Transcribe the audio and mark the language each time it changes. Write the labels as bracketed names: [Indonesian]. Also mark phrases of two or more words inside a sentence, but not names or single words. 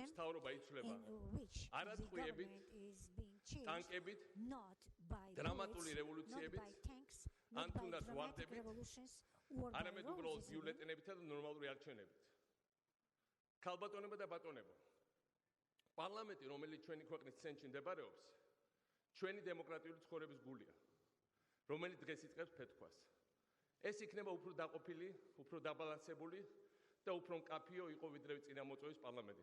[Georgian] მთავრობა იცვლება [English] in which the government is being changed not by [Georgian] დრამატული [English] bullets, not [Georgian] რევოლუციებით, [English] by tanks, not by dramatic revolutions, or by [Georgian] არამედ უბრალოდ [English] roses. [Georgian] ბიულეტენებითა და ნორმალური არჩევნებით. ქალბატონებო და ბატონებო, პარლამენტი, რომელიც ჩვენი ქვეყნის ცენტრში მდებარეობს, ჩვენი დემოკრატიული ცხოვრების გულია, რომელიც დღეს იწყებს ფეთქვას. ეს იქნება უფრო დაყოფილი, უფრო დაბალანსებული და უფრო მკაფიო იყო ვიდრე წინამოწვევის პარლამენტი.